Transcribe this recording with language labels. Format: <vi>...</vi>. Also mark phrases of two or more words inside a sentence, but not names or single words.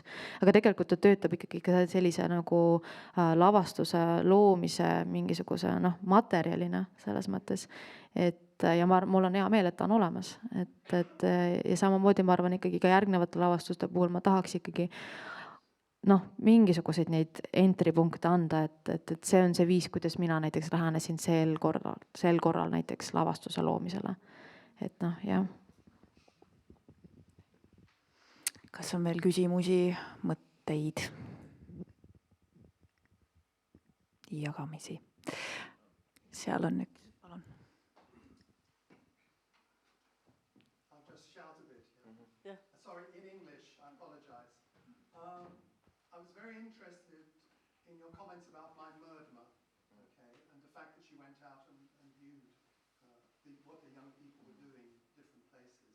<et>Aga tegelikult ta töötab ikkagi sellise nagu lavastuse loomise mingisuguse materjalina selles mõttes, et ja mul on hea meel, et ta on olemas, et ja samamoodi ma arvan ikkagi ka järgnevate lavastuste puhul ma tahaks ikkagi mingisuguseid neid entry punkte anda, et see on see viis, kuidas mina näiteks lähenesin sel korral näiteks lavastuse loomisele. Et jah. Kas on veel küsimusi, mõtteid, jagamisi? Seal on üks.</et> <en>Sorry, in English, I apologize. I was very very interested in your comments about my Murdma, okay, and the fact that she went out and viewed what the young people were doing in different places.</en>